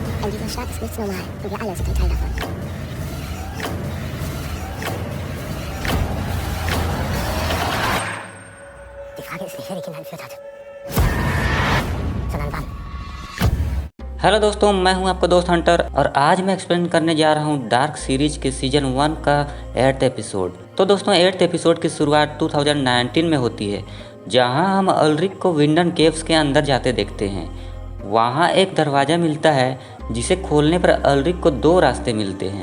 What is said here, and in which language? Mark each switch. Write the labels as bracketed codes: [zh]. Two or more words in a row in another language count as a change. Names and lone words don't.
[de] an dieser Stadt ist nichts normal und wir alle sind ein Teil davon. Die Frage ist nicht, wer die Kinder entführt hat, sondern wann. [hi] हेलो दोस्तों, मैं हूं आपका दोस्त हंटर और आज मैं एक्सप्लेन करने जा रहा हूं डार्क सीरीज के सीजन 1 का 8th एपिसोड। तो दोस्तों 8th एपिसोड की शुरुआत 2019 में होती है, जहां हम अल्रिक को विंडन केव्स के अंदर जाते देखते हैं। वहां एक दरवाज़ा मिलता है जिसे खोलने पर अल्रिक को 2 रास्ते मिलते हैं।